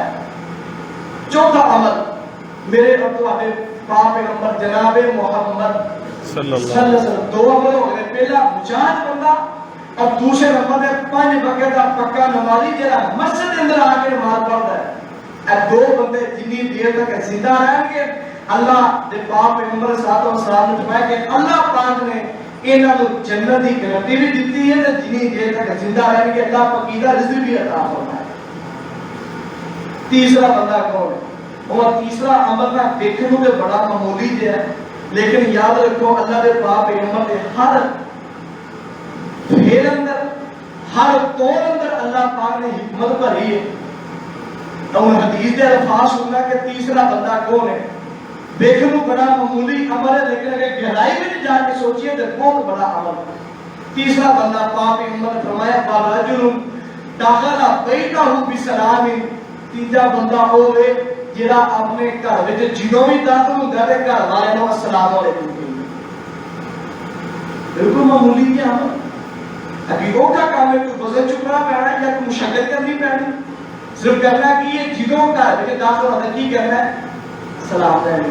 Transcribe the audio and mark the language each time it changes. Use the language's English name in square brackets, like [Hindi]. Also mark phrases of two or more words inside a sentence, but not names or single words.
[Urdu] چوتھا عمل میرے اور تمہارے پاک پیغمبر جناب محمد صلی اللہ علیہ وسلم 2 عمل ہو گئے. پہلا مجاہد بندہ اور دوسرے نمبر ہے 5 وقت کا پکا نمازی جڑا مسجد کے اندر آ کے نماز پڑھتا ہے. [Punjabi] اے 2 بندے جتنی دیر تک زندہ رہیں گے اللہ دے پاک پیغمبر صلی اللہ علیہ وسلم نے فرمایا کہ اللہ پاک نے انہاں نوں جنت دی گارنٹی بھی دتی ہے تے جنی دیر تک زندہ رہن گے اللہ پکیدہ رزق بھی عطا فرمائے. [Urdu] تیسرا بندہ کون ہے؟ وہ تیسرا عمل نہ دیکھنے میں بڑا معمولی جہا ہے، لیکن یاد رکھو [Punjabi] اللہ دے پاک پیغمبر دے ہر پھیر اندر [Urdu] ہر قول اندر اللہ پاک نے حکمت بھری ہے. اور حدیث دے الفاظ سننا کہ تیسرا بندہ کون ہے، دیکھنے میں بڑا معمولی عمل ہے، لیکن اگر گہرائی میں جا کے سوچئے تو بہت بڑا عمل ہے. تیسرا بندہ پاک پیغمبر نے فرمایا [Arabic] فَرَجُلٌ دَخَلَ بَيْتَهُ بِسَلَامٍ. [Punjabi] تیجا بندہ ہوئے جڑا اپنے گھر وچ جدوں بھی داخل ہوندا ہے گھر والے نوں [Arabic] السلام علیکم [Punjabi] کہندا. [Urdu] بالکل معمولی جہا عمل. ابھی وہ کا کام ہے، کوئی وزن چکنا پینا ہے یا کوئی مشقت کرنی پینی، صرف کرنا کہ یہ [Punjabi] جدوں گھر وچ [Urdu] داخل ہوتا ہے کی کرنا ہے، سلام دینا.